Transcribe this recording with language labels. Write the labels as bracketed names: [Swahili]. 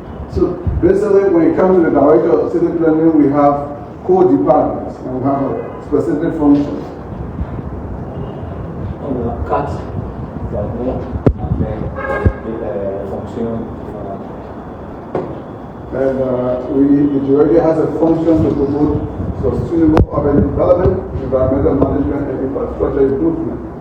[English] So basically, when it comes to the director of city planning, we have core departments and we have a specific functions. [French] On a 4 départements avec des fonctions différentes. [English] And the director has a function to promote sustainable urban development, environmental management, and infrastructure improvement.